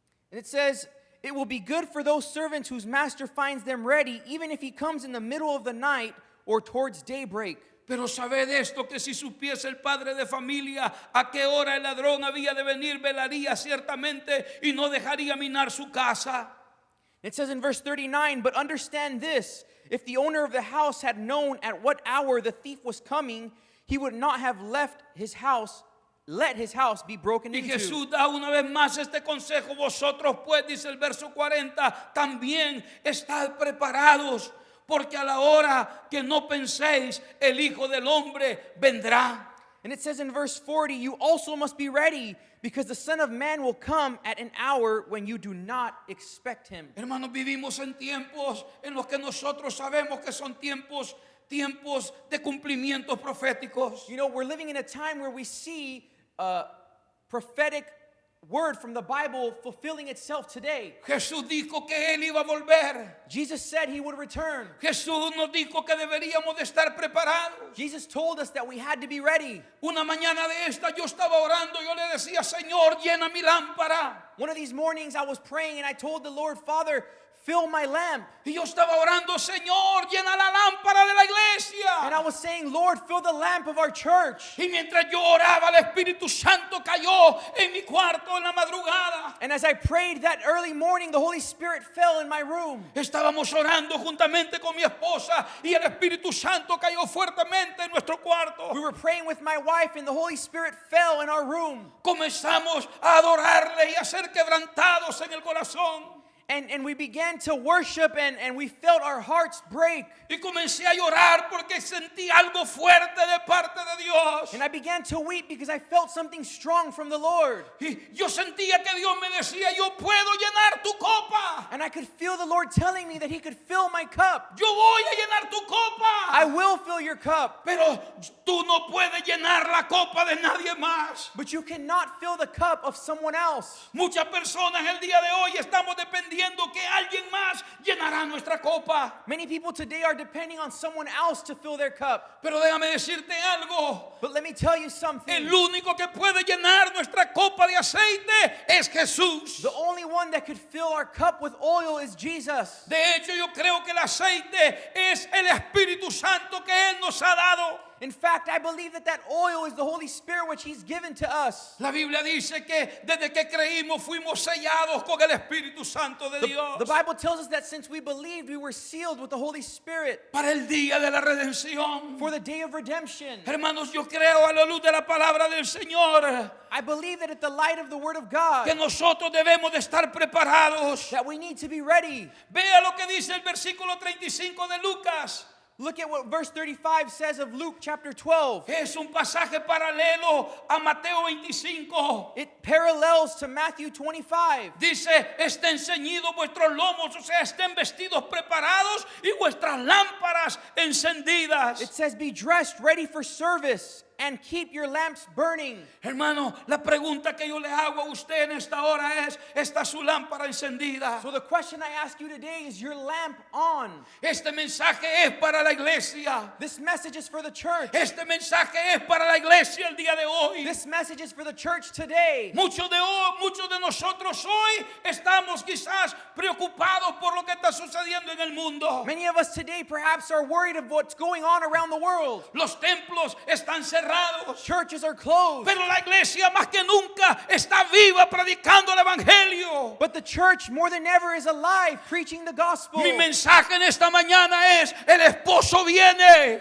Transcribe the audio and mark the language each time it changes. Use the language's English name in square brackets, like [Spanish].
[English] And it says, it will be good for those servants whose master finds them ready, even if he comes in the middle of the night or towards daybreak. [Spanish] Pero sabed esto, que si supiese el padre de familia a qué hora el ladrón había de venir, velaría ciertamente y no dejaría minar su casa. [English] It says in verse 39, but understand this, if the owner of the house had known at what hour the thief was coming, he would not have let his house be broken [Spanish] Y [English] into. [Spanish] Jesús da una vez más este consejo: vosotros pues, dice el verso 40, también estad preparados, porque a la hora que no penséis, el Hijo del Hombre vendrá. [English] And it says in verse 40, you also must be ready, because the Son of Man will come at an hour when you do not expect him. [Spanish] Hermanos, vivimos en tiempos en los que nosotros sabemos que son tiempos de cumplimientos proféticos. [English] You know, we're living in a time where we see prophetic word from the Bible fulfilling itself today. [Spanish] Jesús dijo que Él iba a volver. [English] Jesus said he would return. [Spanish] Jesús nos dijo que deberíamos de estar preparados. [English] Jesus told us that we had to be ready. [Spanish] Una mañana de esta yo estaba orando, yo le decía: Señor, llena mi lámpara. [English] One of these mornings I was praying and I told the Lord, Father, fill my lamp. [Spanish] Y yo estaba orando: Señor, llena la lámpara de la iglesia. [English] And I was saying, Lord, fill the lamp of our church. [Spanish] Y mientras yo oraba, el Espíritu Santo cayó en mi cuarto en la madrugada. [English] And as I prayed that early morning, the Holy Spirit fell in my room. [Spanish] Estábamos orando juntamente con mi esposa y el Espíritu Santo cayó fuertemente en nuestro cuarto. [English] We were praying with my wife and the Holy Spirit fell in our room. [Spanish] Comenzamos a adorarle y a ser quebrantados en el corazón. [English] And we began to worship and we felt our hearts break. [Spanish] Y comencé a llorar porque sentí algo fuerte de parte de Dios. [English] And I began to weep because I felt something strong from the Lord. [Spanish] Y yo sentía que Dios me decía: yo puedo llenar tu copa. [English] And I could feel the Lord telling me that he could fill my cup. [Spanish] Yo voy a llenar tu copa. [English] I will fill your cup. [Spanish] Pero tú no puedes llenar la copa de nadie más. [English] But you cannot fill the cup of someone else. [Spanish] Muchas personas el día de hoy estamos dependiendo dependiendo que alguien más llenará nuestra copa. [English] Many people today are depending on someone else to fill their cup. [Spanish] Pero déjame decirte algo. [English] But let me tell you something. [Spanish] El único que puede llenar nuestra copa de aceite es Jesús. [English] The only one that could fill our cup with oil is Jesus. [Spanish] De hecho, yo creo que el aceite es el Espíritu Santo que Él nos ha dado. [English] In fact, I believe that oil is the Holy Spirit which He's given to us. [Spanish] La Biblia dice que desde que creímos fuimos sellados con el Espíritu Santo de Dios. [English] The Bible tells us that since we believed, we were sealed with the Holy Spirit [Spanish] Para el día de la redención. [English] for the day of redemption. [Spanish] Hermanos, yo creo a la luz de la palabra del Señor [English] I believe that at the light of the Word of God, [Spanish] que nosotros debemos de estar preparados. [English] that we need to be ready. [Spanish] Vea lo que dice el versículo 35 de Lucas. [English] Look at what verse 35 says of Luke chapter 12. [Spanish] Es un pasaje paralelo a Mateo 25. [English] It parallels to Matthew 25. [Spanish] Dice, estén ceñidos vuestros lomos, o sea, estén vestidos preparados y vuestras lámparas encendidas. [English] It says, be dressed, ready for service, and keep your lamps burning. [Spanish] Hermano, la pregunta que yo le hago a usted en esta hora es, ¿está su lámpara encendida? [English] So the question I ask you today is your lamp on? [Spanish] Este mensaje es para la iglesia. [English] This message is for the church. [Spanish] Este mensaje es para la iglesia el día de hoy. [English] This message is for the church today. [Spanish] Muchos de nosotros hoy estamos quizás preocupados por lo que está sucediendo en el mundo. [English] Many of us today perhaps are worried of what's going on around the world. [Spanish] Los templos están cerrados. [English] Churches are closed. [Spanish] Pero la iglesia más que nunca está viva predicando el evangelio. [English] But the church more than ever is alive preaching the gospel. [Spanish] Mi mensaje en esta mañana es, el esposo viene.